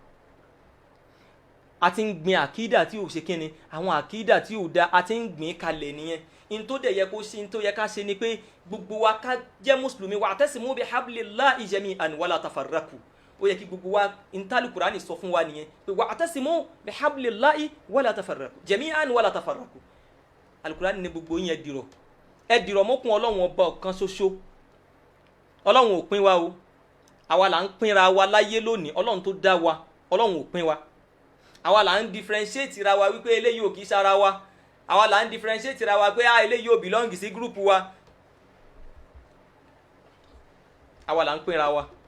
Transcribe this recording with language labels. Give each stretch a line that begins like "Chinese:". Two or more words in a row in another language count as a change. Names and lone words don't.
Yoruba: a ti ń gbin àkídà tí ò ṣe kíni àwọn àkídà tí ò da a ti ń gbin kalẹ̀ nìyẹn. in tó dẹ̀ yẹ kó ṣe in tó yẹ ká ṣe ni pé gbogbo wa ká jẹ́ mùsùlùmí
Arabic: واعتصموا بحبل الله جميعا ولا تفرقوا.
Yoruba: ó yẹ kí gbogbo wa intali Qur'ani sọ fún wa nìyẹn pé
Arabic: واعتصموا بحبل الله ولا تفرقوا جميعا ولا تفرقوا.
Yoruba: Al-Qur'ani ní gbogbo yẹn dìrọ̀ ẹ dìrọ̀ mọ́kùn ọlọ́run ọba ọ̀kan ṣoṣo. ọlọ́run ò pín wa o àwa là ń pínra wa láyé lónìí ọlọ́run tó dá wa ọlọ́run ò pín wa. àwa là ń differentiate ra wa wípé eléyìí ò kì í ṣara wa àwa là ń differentiate ra wa pé eléyìí ò belong sí group wa àwa là ń pínra wa.